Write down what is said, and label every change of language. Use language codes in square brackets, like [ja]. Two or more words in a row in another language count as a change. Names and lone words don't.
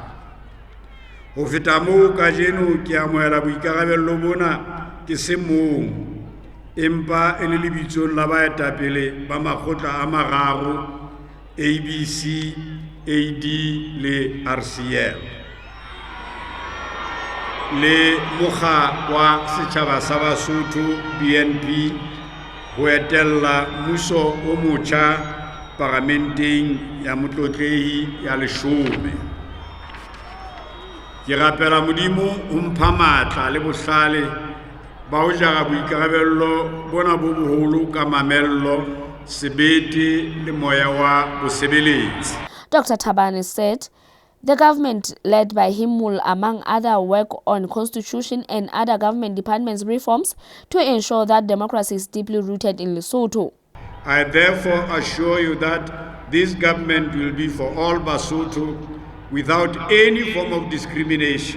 [st] Ho feta moo kajeno ke amoela boikarabello bona ke se mong empa e le lebitsong la baetapele ba makgotla a mararo ABC, AD le RCL le mokga wa setjhaba sa Basotho BNP ho etella mmuso o motjha parlamenteng ya motlotlehi ya 10. Ke rapela modimo o mpha matla le bohlale ba ho jara boikarabello bona bo boholo ka mamello, sebete le moya wa bosebeletsi. [en] Dr. Thabane said the government led by him will, among other, work on constitution and other government departments reforms to ensure that democracy is deeply rooted in Lesotho. I therefore assure you that this government will be for all Basotho without any form of discrimination.